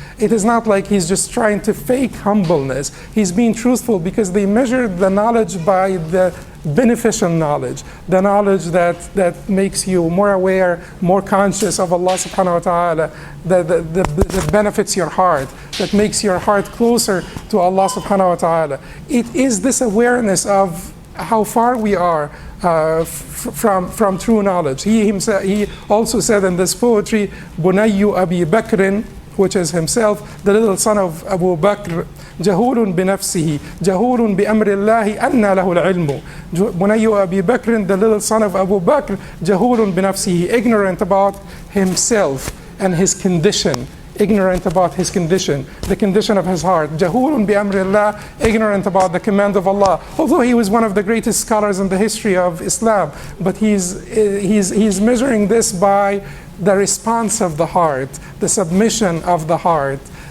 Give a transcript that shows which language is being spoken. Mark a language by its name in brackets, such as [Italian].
[English] It is not like he's just trying to fake humbleness. He's being truthful because they measured the knowledge by the beneficial knowledge, the knowledge that makes you more aware, more conscious of Allah subhanahu wa ta'ala, that benefits your heart, that makes your heart closer to Allah subhanahu wa ta'ala. It is this awareness of how far we are from true knowledge. He also said in this poetry, Bunayyu Abi Bakrin which is himself, the little son of Abu Bakr. [Arabic] جهول بنفسه جهول بأمر الله أن له العلم. بني أبي بكر, [English] the little son of Abu Bakr, [Arabic] جهول بنفسه, [English] ignorant about himself and his condition. Ignorant about his condition, the condition of his heart. [Arabic] جهول بأمر الله, [English] ignorant about the command of Allah. Although he was one of the greatest scholars in the history of Islam, but he's measuring this by the response of the heart, the submission of the heart.